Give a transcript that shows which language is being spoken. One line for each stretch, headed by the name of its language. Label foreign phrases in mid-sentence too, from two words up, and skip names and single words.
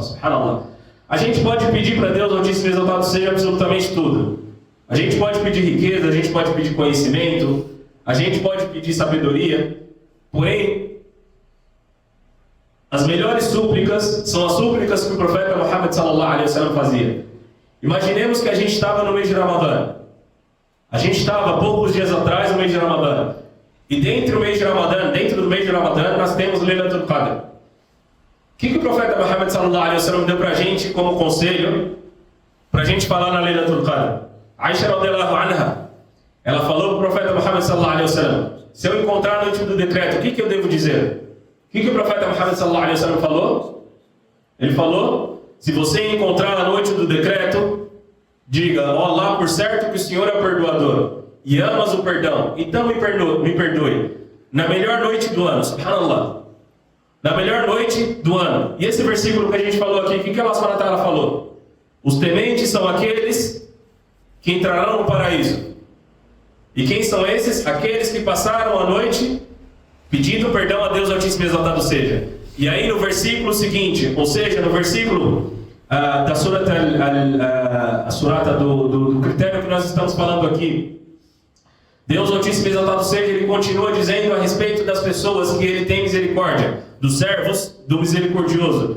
Portuguese: Subhanallah. A gente pode pedir para Deus Altíssimo Exaltado seja absolutamente tudo. A gente pode pedir riqueza, a gente pode pedir conhecimento, a gente pode pedir sabedoria. Porém, As melhores súplicas são as súplicas que o profeta Muhammad
Arabic: صلى الله عليه وسلم
Portuguese: fazia. Imaginemos que a gente estava no mês de Ramadã. A gente estava poucos dias atrás no mês de Ramadã. E dentro do mês de Ramadã, nós temos Laylatul Qadr. O que o profeta Muhammad
Arabic: صلى الله عليه وسلم
Portuguese: deu para a gente como conselho para a gente falar na Laylatul Qadr? Aisha
Arabic: رضي الله عنها,
Portuguese: ela falou para o profeta Muhammad
Arabic: صلى الله عليه وسلم:
Portuguese: se eu encontrar a noite do decreto, o que eu devo dizer? O que o profeta Muhammad
Arabic: صلى الله عليه وسلم
Portuguese: falou? Ele falou: se você encontrar a noite do decreto, diga: ó Allah, por certo que o Senhor é perdoador e amas o perdão, então me perdoe. Na melhor noite do ano, subhanallah. Na melhor noite do ano. E esse versículo que a gente falou aqui, o que
Arabic: الله سبحانه وتعالى
Portuguese: falou? Os tementes são aqueles que entrarão no paraíso. E quem são esses? Aqueles que passaram a noite pedindo perdão a Deus Altíssimo e Exaltado seja. E aí no versículo seguinte, ou seja, no versículo da surata do critério que nós estamos falando aqui, Deus Altíssimo e Exaltado seja, ele continua dizendo a respeito das pessoas que ele tem misericórdia, dos servos do misericordioso.